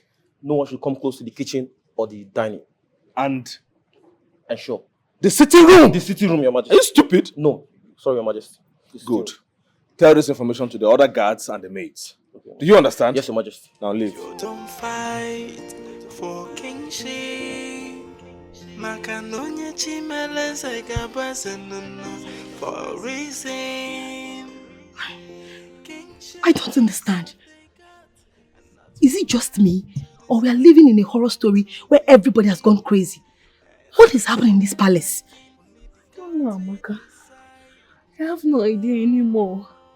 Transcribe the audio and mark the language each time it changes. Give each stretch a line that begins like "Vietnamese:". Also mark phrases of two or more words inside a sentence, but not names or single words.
English: No one should come close to the kitchen or the dining. And sure. the sitting room? The sitting room, Your Majesty. Are you stupid? No. Sorry, Your Majesty. Good. Tell this information to the other guards and the maids. Okay. Do you understand? Yes, Your Majesty. Now leave. You don't fight for kingship. Makanonya chimele segabasenono for a reason. I don't understand. Is it just me? Or we are living in a horror story where everybody has gone crazy? What is happening in this palace? I don't know, Amaka. I have no idea anymore.